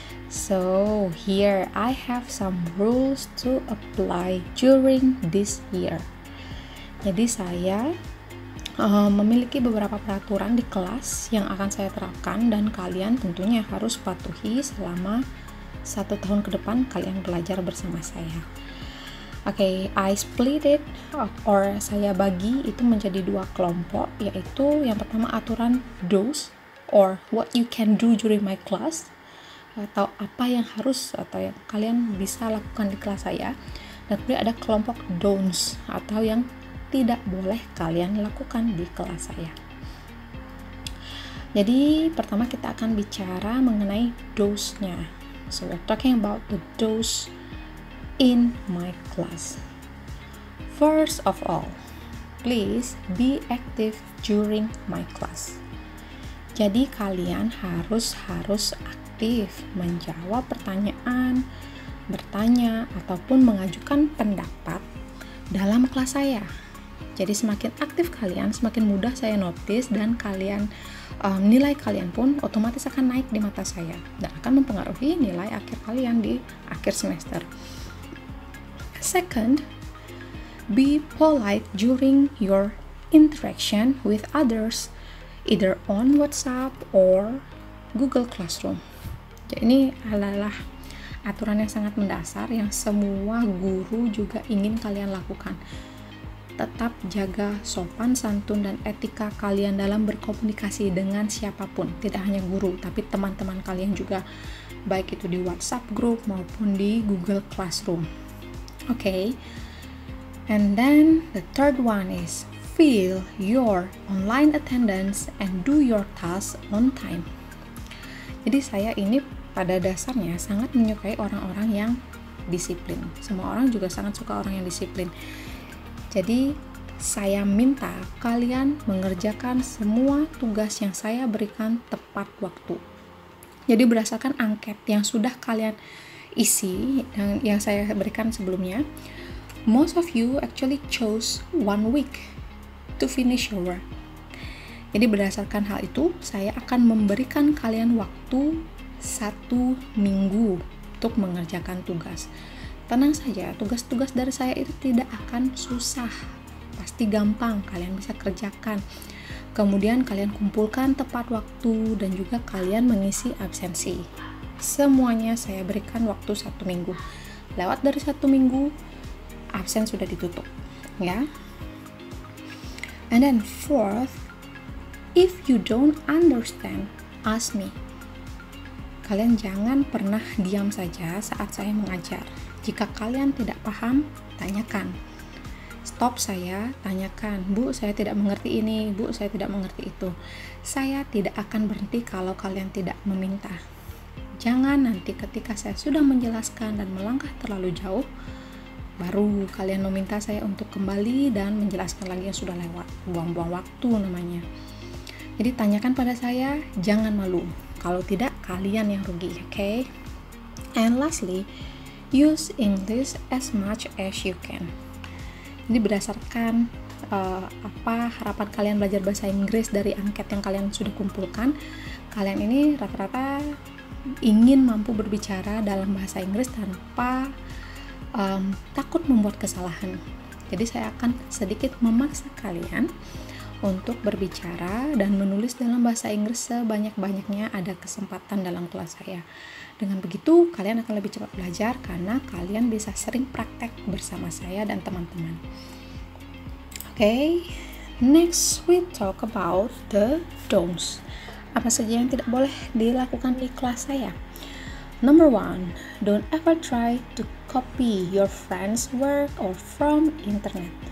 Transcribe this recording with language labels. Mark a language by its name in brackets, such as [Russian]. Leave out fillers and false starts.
[English] So here I have some rules to apply during this year. [Indonesian] Jadi saya memiliki beberapa peraturan di kelas yang akan saya terapkan dan kalian tentunya harus patuhi selama 1 tahun ke depan kalian belajar bersama saya. [English] Okay, I split it [Indonesian] or saya bagi itu menjadi 2 kelompok, yaitu yang pertama aturan do's or [English] what you can do during my class, [Indonesian] atau apa yang harus atau yang kalian bisa lakukan di kelas saya, dan kemudian ada kelompok don'ts atau yang tidak boleh kalian lakukan di kelas saya. Jadi pertama kita akan bicara mengenai do's-nya. [English] So we're talking about the do's in my class. First of all, please be active during my class. [Indonesian] Jadi kalian harus aktif menjawab pertanyaan, bertanya ataupun mengajukan pendapat dalam kelas saya. Jadi semakin aktif kalian, semakin mudah saya notice dan kalian nilai kalian pun otomatis akan naik di mata saya dan akan mempengaruhi nilai akhir kalian di akhir semester. [English] Second, be polite during your interaction with others, either on WhatsApp or Google Classroom. [Indonesian] Jadi ini adalah aturan yang sangat mendasar yang semua guru juga ingin kalian lakukan. Tetap jaga sopan santun dan etika kalian dalam berkomunikasi dengan siapapun, tidak hanya guru, tapi teman-teman kalian juga, baik itu di WhatsApp group maupun di Google Classroom. [English] Okay, and then the third one is fill your online attendance and do your tasks on time. [Indonesian] Jadi saya ini pada dasarnya sangat menyukai orang-orang yang disiplin. Semua orang juga sangat suka orang yang disiplin. Jadi saya minta kalian mengerjakan semua tugas yang saya berikan tepat waktu. Jadi berdasarkan angket yang sudah kalian isi dan yang saya berikan sebelumnya, [English] most of you actually chose 1 week to finish your work. [Indonesian] Jadi berdasarkan hal itu, saya akan memberikan kalian waktu 1 minggu untuk mengerjakan tugas. Tenang saja, tugas-tugas dari saya itu tidak akan susah. Pasti gampang, kalian bisa kerjakan. Kemudian kalian kumpulkan tepat waktu dan juga kalian mengisi absensi. Semuanya saya berikan waktu 1 minggu. Lewat dari 1 minggu, absen sudah ditutup, ya. [English] And then fourth, if you don't understand, ask me. [Indonesian] Kalian jangan pernah diam saja saat saya mengajar. Jika kalian tidak paham, tanyakan. Stop saya, tanyakan, Bu, saya tidak mengerti ini, Bu, saya tidak mengerti itu. Saya tidak akan berhenti kalau kalian tidak meminta. Jangan nanti ketika saya sudah menjelaskan dan melangkah terlalu jauh, baru kalian meminta saya untuk kembali dan menjelaskan lagi yang sudah lewat. Buang-buang waktu namanya. Jadi tanyakan pada saya, jangan malu. Kalau tidak, kalian yang rugi, okay? [English] And lastly, use English as much as you can. [Indonesian] Jadi berdasarkan apa harapan kalian belajar bahasa Inggris dari angket yang kalian sudah kumpulkan, kalian ini rata-rata ingin mampu berbicara dalam bahasa Inggris tanpa takut membuat kesalahan. Jadi saya akan sedikit memaksa kalian untuk berbicara dan menulis dalam bahasa Inggris sebanyak-banyaknya ada kesempatan dalam kelas saya. Dengan begitu, kalian akan lebih cepat belajar karena kalian bisa sering praktek bersama saya dan teman-teman. [English] Okay, next we talk about the don'ts. [Indonesian] Apa saja yang tidak boleh dilakukan di kelas saya? [English] Number 1, don't ever try to copy your friend's work or from internet.